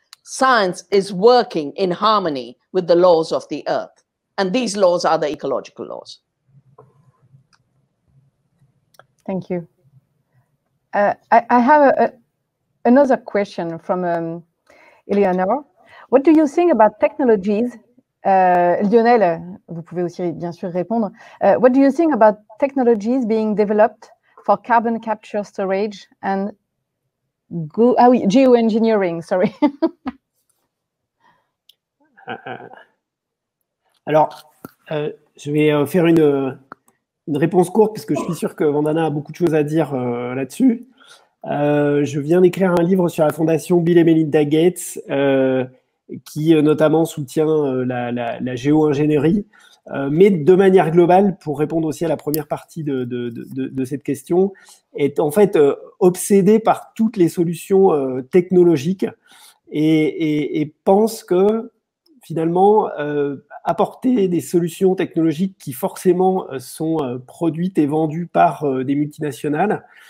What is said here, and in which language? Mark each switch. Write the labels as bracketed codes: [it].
[en] Science is working in harmony with the laws of the earth. And these laws are the ecological laws. Thank you. I have another question from Eleanor. What do you think about technologies? [fr] Lionel, vous pouvez aussi bien sûr répondre. [en] What do you think about technologies being developed for carbon capture storage and geoengineering? Sorry. [fr] Alors, je vais faire une réponse courte parce que je suis sûr que Vandana a beaucoup de choses à dire là-dessus. Je viens d'écrire un livre sur la fondation Bill et Melinda Gates qui notamment soutient la géo-ingénierie, mais de manière globale, pour répondre aussi à la première partie de cette question, est en fait obsédé par toutes les solutions technologiques et pense que finalement apporter des solutions technologiques qui forcément sont produites et vendues par des multinationales,